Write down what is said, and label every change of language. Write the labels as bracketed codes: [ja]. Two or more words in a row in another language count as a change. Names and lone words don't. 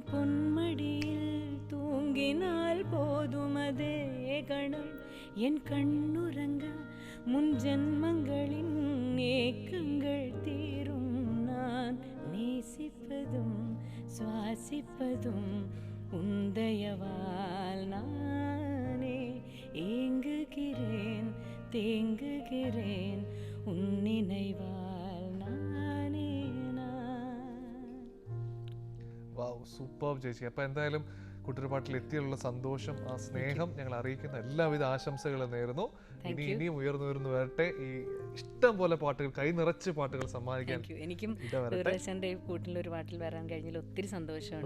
[ta] பொன்மடியில் தூங்கினால் போதும் அதே கணம் என் கண்ணுறங்க முன் ஜன்மங்களின் ஏக்கங்கள் தீரும் நான் நேசிப்பதும் சுவாசிப்பதும் உந்தயவால் நானே ஏங்குகிறேன் தேங்குகிறேன் உன் நினைவால் நானே நான். [en] wow, super [ml] ചേച്ചി. അപ്പൊ എന്തായാലും കുട്ടിപ്പാട്ടിൽ എത്തിയുള്ള സന്തോഷം, ആ സ്നേഹം ഞങ്ങൾ അറിയിക്കുന്ന എല്ലാവിധ ആശംസകളും നേരുന്നു. ഇനിയും ഉയർന്നു വരട്ടെ. ഈ ഇഷ്ടം പോലെ പാട്ടുകൾ, കൈ നിറച്ച് പാട്ടുകൾ സമ്മാനിക്കാൻ. എനിക്കും കൂട്ടിലൊരു പാട്ടിൽ വരാൻ കഴിഞ്ഞാൽ ഒത്തിരി സന്തോഷമുണ്ട്.